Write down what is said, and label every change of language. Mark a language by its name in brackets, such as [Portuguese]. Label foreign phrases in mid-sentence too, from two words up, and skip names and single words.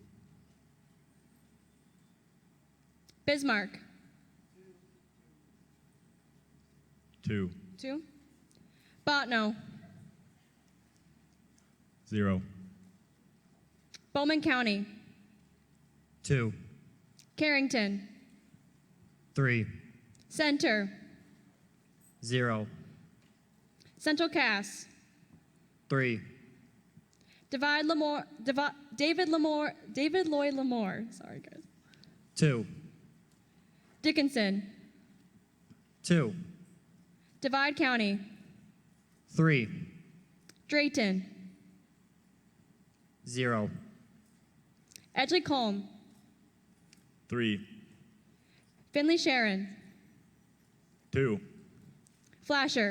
[English] Bismarck. 2. 2. Botno. 0. Bowman County. 2. Carrington. 3. Center. 0. Central Cass. 3. David Lloyd Lamore. Sorry, guys. 2. Dickinson. 2. Divide County. 3. Drayton. 0. Edgley Colm. 3. Finley Sharon. 2. Flasher.